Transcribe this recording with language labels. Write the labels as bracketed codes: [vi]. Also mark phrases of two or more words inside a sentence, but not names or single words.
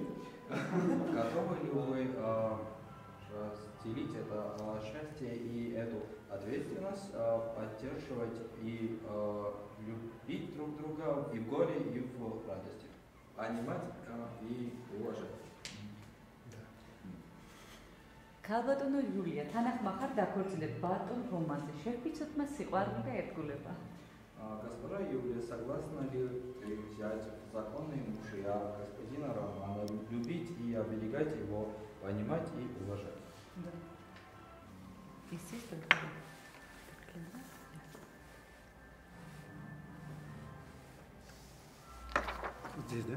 [ru] Готовы ли вы разделить это счастье и эту ответственность, поддерживать и любить друг друга и в горе, и в радости, понимать и уважать? [ka] ქალბატონო იულია, თანახმახარ დაქორწინეთ ბატონ რომანზე. შევფიცოთ მას სიყვარული და ერთგულება. [ru] Госпожа Юлия, согласна ли взять законные мужья господина Романа, любить и оберегать его, понимать и уважать? Да. Естественно. Здесь, да?